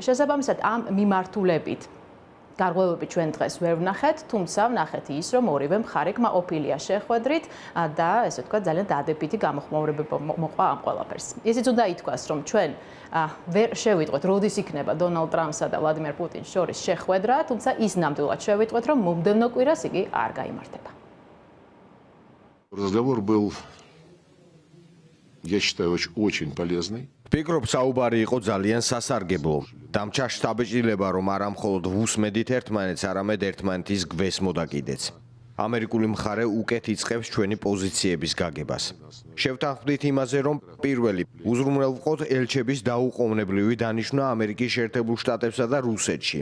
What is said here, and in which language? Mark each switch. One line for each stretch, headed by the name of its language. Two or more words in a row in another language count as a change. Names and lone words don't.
Georgian: შესაბამისად, ამ მიმართულებით გარღვევები ჩვენ დღეს ვერ ვნახეთ, თუმცა ვნახეთ ის, რომ ორივე მხარე კმაყოფილია შეხვედრით და ესე ვთქვათ, ძალიან დადებითი გამოხმაურება მოყვა ამ ყველაფერს. ისიც უნდა ითქვას, რომ ჩვენ ვერ შევიტყვეთ, როდის იქნება დონალდ ტრამპსა და ვლადიმერ პუტინს შორის შეხვედრა, თუმცა ის ნამდვილად შევიტყვეთ, რომ მომდევნო კვირას იგი არ გაიმართება.
Russian: Разговор был, я считаю, очень полезный.
Georgian: ვფიქრობ, საუბარი იყო ძალიან სასარგებლო. დამჭა შთაბეჭდილება, რომ არა მხოლოდ ვუსმედით ერთმანეთს, არამედ ერთმანეთის გვეს მოდაკიდეც. ამერიკული მხარე უკეთ იწყებს ჩვენი პოზიციების გაგებას. შევთანხმდით იმაზე, რომ პირველი უზრუნველყოთ ელჩების დაუყოვნებლივი დანიშვნა ამერიკის შეერთებულ შტატებსა და რუსეთში.